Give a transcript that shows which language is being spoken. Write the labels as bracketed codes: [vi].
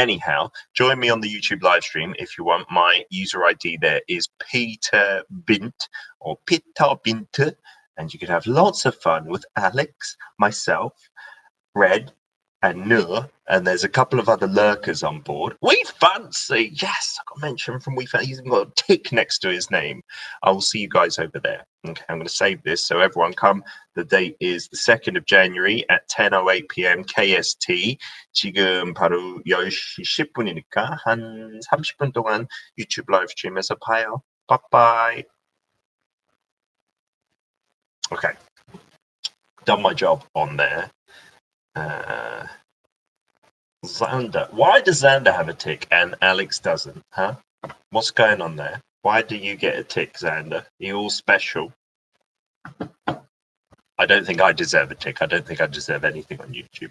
[en] Anyhow, join me on the YouTube live stream if you want. My user ID there is Peter Bint or Peter Bint, and you can have lots of fun with Alex, myself, Red, and Nur, and there's a couple of other lurkers on board. We Fancy! Yes, I got mentioned from We Fancy. He's even got a tick next to his name. I will see you guys over there. Okay, I'm going to save this so everyone come. The date is the 2nd of January at 10:08 p.m. KST. [ko] 지금 바로 10시 10분이니까 한 30분 동안 유튜브 라이브 스트림에서 봐요. [en] Bye-bye. Okay, done my job on there. Xander. Why does Xander have a tick and Alex doesn't? Huh? What's going on there? Why do you get a tick, Xander? Are you all special? I don't think I deserve a tick. I don't think I deserve anything on YouTube.